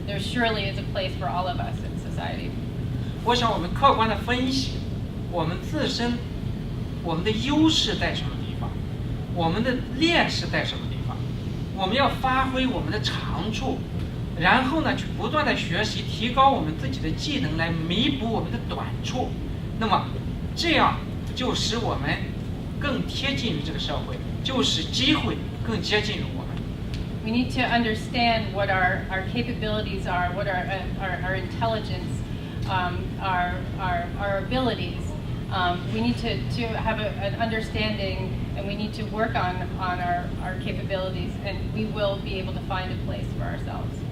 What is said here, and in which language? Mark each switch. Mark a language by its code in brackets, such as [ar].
[en] There surely is a place for all of us in society. [zh] 我想我们客观的分析我们自身，我们的优势在什么地方，我们的劣势在什么地方，我们要发挥我们的长处，然后呢去不断的学习，提高我们自己的技能来弥补我们的短处。那么这样就使我们更贴近于这个社会，就使机会更接近于我们。 [en] We need to understand what our capabilities are, what our intelligence, our abilities. We need to have an understanding, and we need to work on our capabilities, and we will be able to find a place for ourselves.